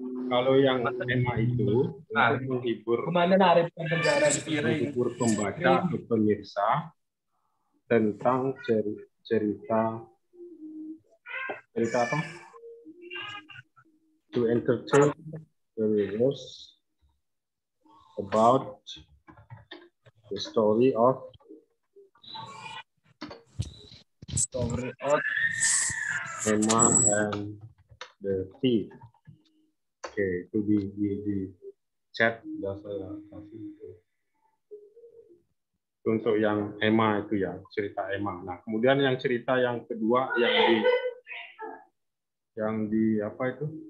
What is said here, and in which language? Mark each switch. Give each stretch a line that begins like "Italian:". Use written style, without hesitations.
Indonesian: Kalau yang Emma itu untuk menghibur pembaca atau pemirsa tentang cerita apa?
English: To entertain the readers about the story of Emma and the thief.
Indonesian: Oke, itu di chat sudah saya kasih itu. Untuk yang Emma itu ya, cerita Emma. Nah, kemudian yang cerita yang kedua yang di apa itu?